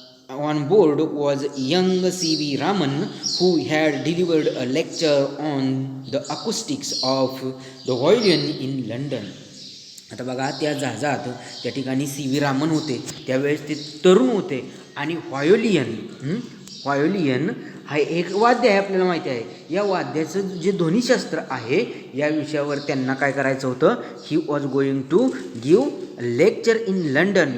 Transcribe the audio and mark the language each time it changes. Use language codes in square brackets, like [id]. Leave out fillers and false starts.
[en] On board was young C.V. Raman who had delivered a lecture on the acoustics of the violin in London. [mr] आता बघा त्या जहाजात त्या ठिकाणी C.V. Raman होते, त्यावेळेस ते तरुण होते आणि व्हायोलियन हा एक वाद्य आहे, आपल्याला माहिती आहे. या वाद्याचं जे ध्वनिशास्त्र आहे या विषयावर त्यांना काय करायचं होतं. [en] He was going to give lecture in London.